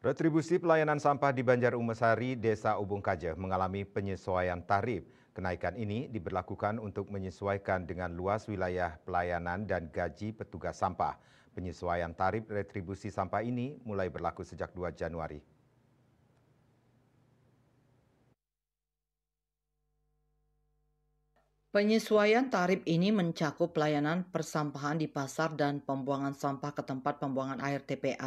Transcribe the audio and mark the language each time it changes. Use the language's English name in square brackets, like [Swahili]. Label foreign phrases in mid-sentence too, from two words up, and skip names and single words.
[Indonesian] Retribusi pelayanan sampah di Banjar Umesari, Desa Ubung Kaje mengalami penyesuaian tarif. Kenaikan ini diberlakukan untuk menyesuaikan dengan luas wilayah pelayanan dan gaji petugas sampah. Penyesuaian tarif retribusi sampah ini mulai berlaku sejak 2 Januari. Penyesuaian tarif ini mencakup pelayanan persampahan di pasar dan pembuangan sampah ke tempat pembuangan air TPA.